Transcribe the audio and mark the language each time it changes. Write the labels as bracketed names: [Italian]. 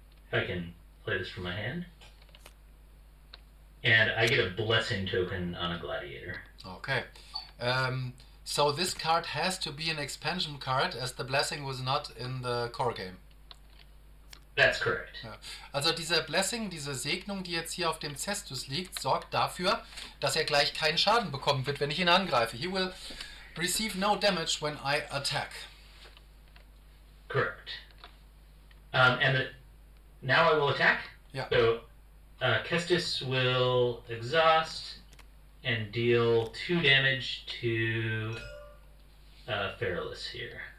[English] If I can play this from my hand. And I get a blessing token on a gladiator. Okay. So this card has to be an expansion card, as the blessing was not in the core game. That's correct. [German] Ja. Also diese Blessing, diese Segnung, die jetzt hier auf dem Cestus liegt, sorgt dafür, dass er gleich keinen Schaden bekommen wird, wenn ich ihn angreife. [English] He will receive no damage when I attack. Correct. Now I will attack. Yeah. So Kestis will exhaust and deal 2 damage to Feralus here.